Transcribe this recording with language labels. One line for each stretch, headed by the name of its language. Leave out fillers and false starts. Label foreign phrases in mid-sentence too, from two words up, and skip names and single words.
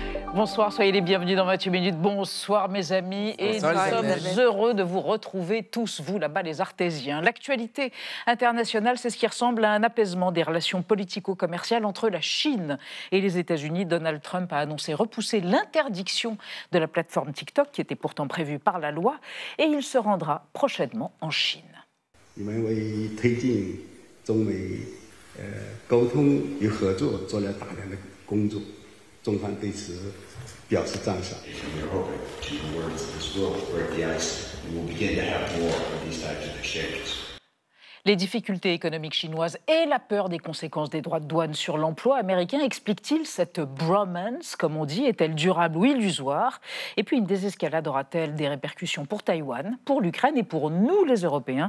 French: Bonsoir, soyez les bienvenus dans 28 minutes. Bonsoir mes amis, et nous sommes heureux de vous retrouver tous, vous là-bas les artésiens. L'actualité internationale, c'est ce qui ressemble à un apaisement des relations politico-commerciales entre la Chine et les États-Unis. Donald Trump a annoncé repousser l'interdiction de la plateforme TikTok, qui était pourtant prévue par la loi, et il se rendra prochainement en Chine.
Chinese: 你们为推进中美沟通与合作做了大量的工作，中方对此表示赞赏。
French: Les difficultés économiques chinoises et la peur des conséquences des droits de douane sur l'emploi américain expliquent-ils cette bromance, comme on dit? Est-elle durable ou illusoire? Et puis une désescalade aura-t-elle des répercussions pour Taïwan, pour l'Ukraine et pour nous les Européens?